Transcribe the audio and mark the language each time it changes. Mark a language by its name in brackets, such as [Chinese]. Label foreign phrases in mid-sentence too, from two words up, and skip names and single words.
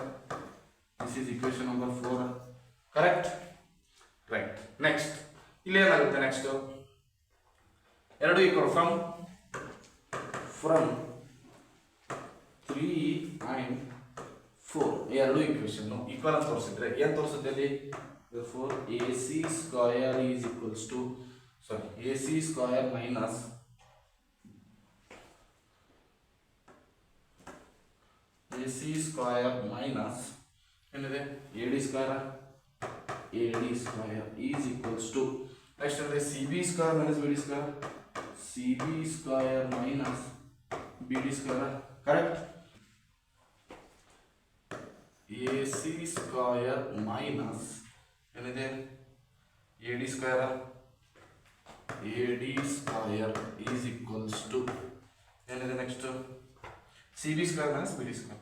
[English] this is equation number 4. correct, right. [Kannada] ನೆಕ್ಸ್ಟ್ ಇಲ್ಲಿ ಏನಾಗುತ್ತೆ, ನೆಕ್ಸ್ಟ್ ಎರಡು [English] equal from 3 and 4 [Kannada] ಎರಡು [English] equation equal [Kannada] ಅಂತ ತೋರಿಸಿದ್ರೆ ಏನು ತೋರಿಸುತ್ತೆ ಅಲ್ಲಿ, [English] therefore AC square is equals to AC square minus ಏನಿದೆ AD square is equals to next ಅಂದ್ರೆ CB square minus BD square minus BD square. ಕರೆಕ್ಟ್. AC square minus ಏನಿದೆ AD square, AD square is equals to ಏನಿದೆ next CB square minus BD square.